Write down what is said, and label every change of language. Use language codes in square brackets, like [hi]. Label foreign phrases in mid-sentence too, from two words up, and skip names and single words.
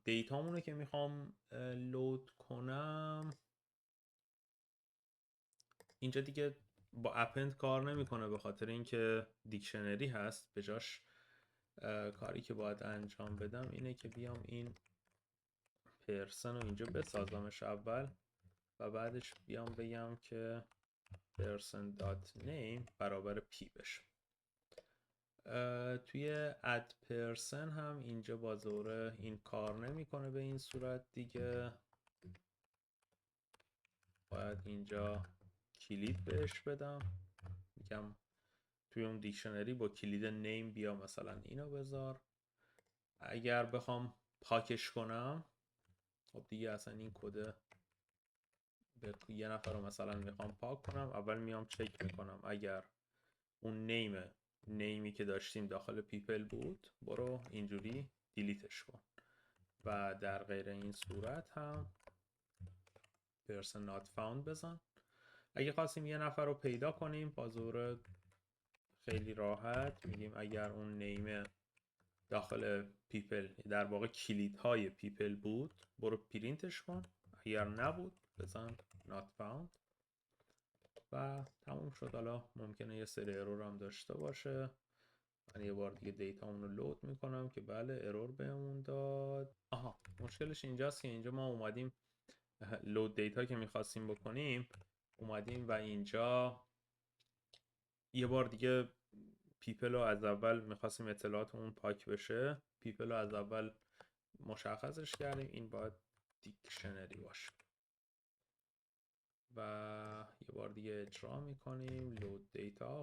[fa] دیتامونو که میخوام لود کنم اینجا دیگه با اپند کار نمیکنه به خاطر اینکه دیکشنری هست. به جاش کاری که باید انجام بدم اینه که بیام این پرسن رو اینجا بسازمش اول و بعدش بیام بگم که person.name برابر p بشه. توی [en] add person [fa] هم اینجا با ظاهر این کار نمیکنه به این صورت دیگه. باید اینجا کلید بهش بدم، میگم توی اون دیکشنری با کلید نیم بیا مثلا اینو بذار. اگر بخوام پاکش کنم خب دیگه اصلا این کد به یه نفر رو مثلا میخوام پاک کنم، اول میام چک میکنم اگر اون نیمی که داشتیم داخل پیپل بود برو اینجوری دیلیتش کن و در غیر این صورت هم [en] person not found [fa] بزن. اگه خواستیم یه نفر رو پیدا کنیم با ظهور خیلی راحت میگیم اگر اون نیم داخل پیپل در واقع کلیدهای پیپل بود برو پرینتش کن، اگر نبود بزن [en] not found [fa] و تموم شد. حالا ممکنه یه سری ارور هم داشته باشه. من یه بار دیگه دیتامون رو لود میکنم که بله ارور بهمون داد. آها مشکلش اینجاست که اینجا ما اومدیم [en] load data [fa] که میخواستیم بکنیم اومدیم و اینجا یه بار دیگه پیپل رو از اول میخواستیم اطلاعات اون پاک بشه، پیپل رو از اول مشخصش کردیم این باید دیکشنری باشه و یه بار دیگه اجرا میکنیم [en] load data.